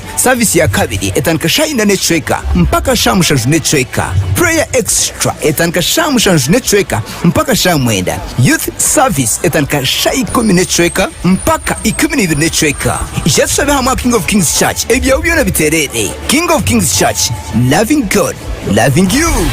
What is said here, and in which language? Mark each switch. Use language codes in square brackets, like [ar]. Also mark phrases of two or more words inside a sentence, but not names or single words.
[nyn] Service ya kabiri etandika shayi nechweka mpaka shamushanju nechweka. [en] Prayer extra [nyn] etandika shamushanju nechweka mpaka shamwenda. [en] Youth service [nyn] etandika shayi 10 nechweka mpaka 12 nechweka. Ijatusabe hamwe King of Kings Church ebya byona biterere. [en] King of Kings Church, loving God, loving you.